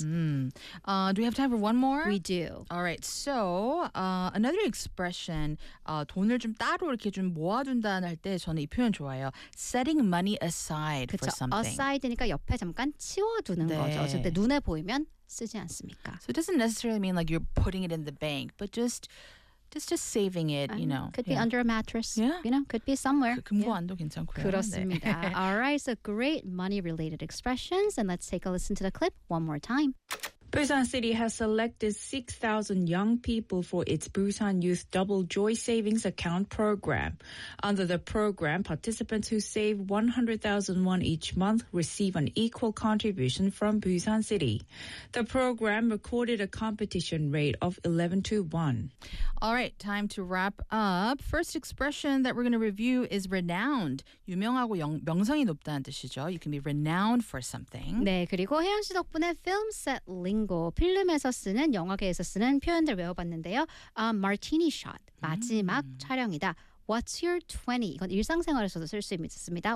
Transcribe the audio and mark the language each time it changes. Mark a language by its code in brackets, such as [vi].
[en] Do we have time for one more? We do. All right. So another expression, [ko] 돈을 좀 따로 이렇게 좀 모아둔다는 할 때 저는 이 표현 좋아요. [en] Setting money aside [ko] 그쵸? [en] for something. [ko] Aside니까 옆에 잠깐 치워두는 네. 거죠. 절대 눈에 보이면 쓰지 않습니까? [en] So it doesn't necessarily mean like you're putting it in the bank, but just... Just saving it, you know. Could be under a mattress. Yeah. You know, could be somewhere. [ko] 금고안도 yeah. 괜찮고요. 그렇습니다. 네. [en] All right, so great money-related expressions. And let's take a listen to the clip one more time. Busan City has selected 6,000 young people for its Busan Youth Double Joy Savings Account program. Under the program, participants who save 100,000 won each month receive an equal contribution from Busan City. The program recorded a competition rate of 11 to 1. All right, time to wrap up. First expression that we're going to review is renowned. [ko] 유명하고 명성이 높다는 뜻이죠. [en] You can be renowned for something. [ko] 네, 그리고 혜연 씨 덕분에 [en] film set link [ko] 필름에서 쓰는 영화계에서 쓰는 표현들 외워봤는데요. [en] Martini shot [ko] 마지막 촬영이다. [en] What's your 20? [ko] 이건 일상생활에서도 쓸 수 있습니다.